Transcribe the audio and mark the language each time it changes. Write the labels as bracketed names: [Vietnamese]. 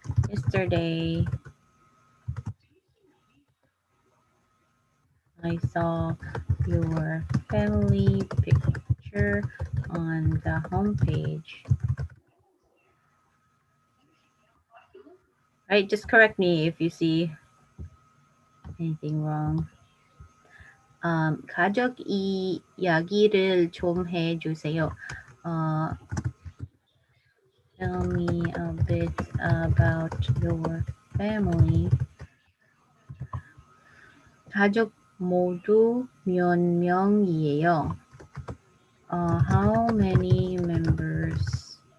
[English] Yesterday, I saw your family picture on the homepage. Right, just correct me if you see anything wrong. [Korean] 가족 이야기를 좀 해주세요. [English] Tell me a bit about your family. [Korean] 가족 모두 몇 명이에요? [English] How many members